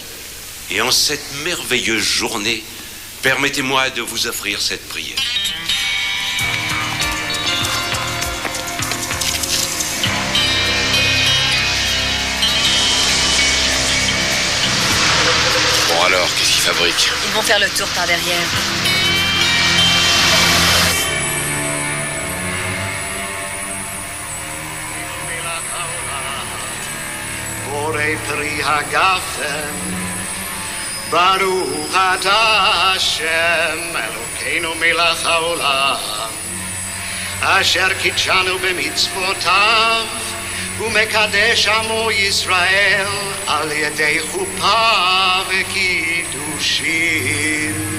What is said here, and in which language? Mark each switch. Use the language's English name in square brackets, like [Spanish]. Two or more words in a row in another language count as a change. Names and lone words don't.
[French] Et en cette merveilleuse journée, permettez-moi de vous offrir cette prière. Bon alors, qu'est-ce qu'ils fabriquent? Ils vont faire le tour par derrière. [Hebrew] בורא פרי הגפן, ברוך אתה השם, אלוקינו מלך העולם, אשר קידשנו במצוותיו, ומקדש עמו ישראל, על ידי חופה וקידושין.